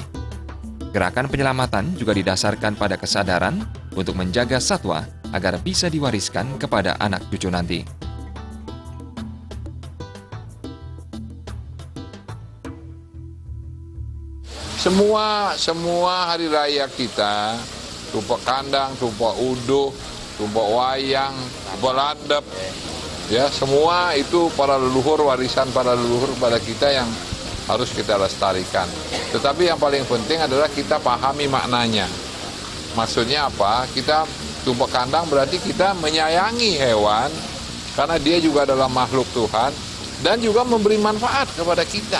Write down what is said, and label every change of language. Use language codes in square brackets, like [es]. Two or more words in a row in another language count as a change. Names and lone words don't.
[id] Gerakan penyelamatan juga didasarkan pada kesadaran untuk menjaga satwa agar bisa diwariskan kepada anak cucu nanti. Semua hari raya kita, tumpek kandang, tumpek uduh, tumpek wayang, tumpek landep, ya semua itu para leluhur, warisan para leluhur pada kita yang harus kita lestarikan. Tetapi yang paling penting adalah kita pahami maknanya. Maksudnya apa? Kita tumpek kandang berarti kita menyayangi hewan karena dia juga adalah makhluk Tuhan dan juga memberi manfaat kepada kita.